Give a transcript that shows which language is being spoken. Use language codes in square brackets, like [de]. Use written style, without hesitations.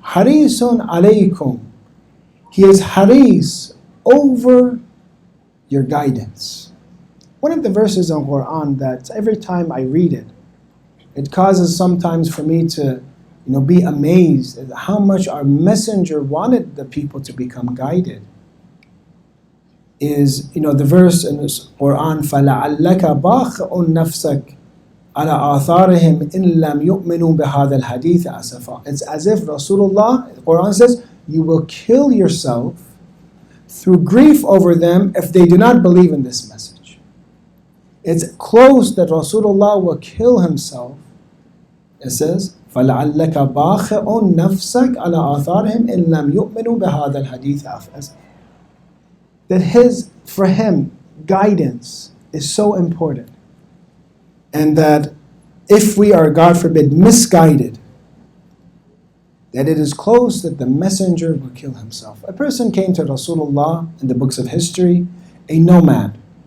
[en] Harisun alaykum. He is haris over your guidance. One of the verses in Quran that every time I read it, it causes sometimes for me to be amazed at how much our messenger wanted the people to become guided. Is the verse in the Quran, [ar] فَلَعَلَّكَ بَاخِعٌ نَفْسَكَ عَلَى آثَارِهِمْ إِن لَمْ يُؤْمِنُوا بِهَذَا الْحَدِيثِ أَسَفًا. [en] It's as if Rasulullah, the Quran says, you will kill yourself through grief over them if they do not believe in this message. It's close that Rasulullah will kill himself. It says, [ar] فَلَعَلَّكَ بَاخِعٌ نَفْسَكَ عَلَى آثَارِهِمْ إِن لَمْ يُؤْمِنُوا بِهَذَا الْحَدِيثِ أَسَفًا. [en] That for him, guidance is so important. And that if we are, God forbid, misguided, that it is close that the messenger will kill himself. A person came to Rasulullah in the books of history, a nomad.